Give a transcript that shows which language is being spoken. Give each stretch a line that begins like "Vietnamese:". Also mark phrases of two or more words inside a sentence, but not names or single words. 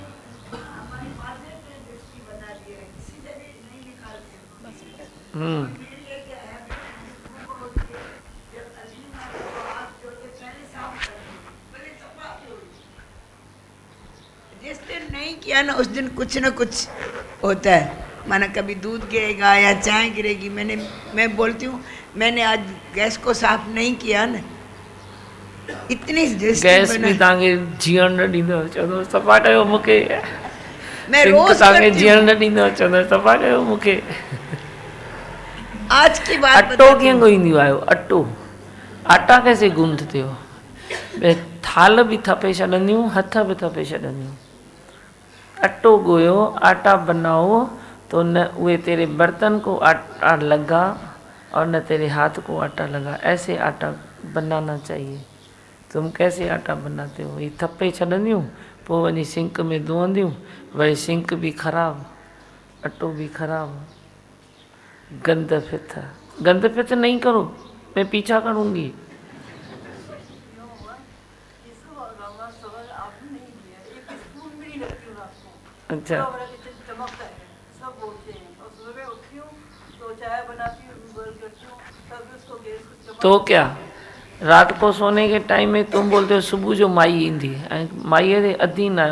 Hindi: जिस दिन नहीं किया ना उस दिन कुछ ना कुछ होता है। माना कभी दूध गिरेगा या चाय गिरेगी। मैं बोलती हूँ मैंने आज गैस को साफ नहीं किया ना, इतनी
Sindhi: गैस भी तांगे जीअण न ॾींदो चवंदो सफ़ा कयो मूंखे।
Hindi: मैं रोज
Sindhi: तांगे जीअण न ॾींदो चवंदो सफ़ा कयो मूंखे।
Hindi: आज की बात
Sindhi: अटो कीअं ॻोहींदियूं आहियो?
Hindi: अटो आटा कैसे गूंथते हो?
Sindhi: थाल भी थपे छॾंदियूं, हथ भी थपे छॾंदियूं। अटो ॻोयो,
Hindi: आटा बनाओ तो न वे तेरे बर्तन को आटा लगा और न तेरे हाथ को आटा लगा। ऐसे आटा बनाना चाहिए। तुम कैसे आटा बनाते हो?
Sindhi: ये थप्पे छॾंदियूं, पोइ वञी सिंक
Hindi: में धोअंदियूं,
Sindhi: वरी सिंक भी ख़राब, अटो भी खराब।
Hindi: गंद फित नहीं करो, मैं पीछा करूँगी। अच्छा, तो क्या रात को सोने के टाइम में तुम बोलते हो सुबह जो
Sindhi: माई ईंदी है, माई अधीन है।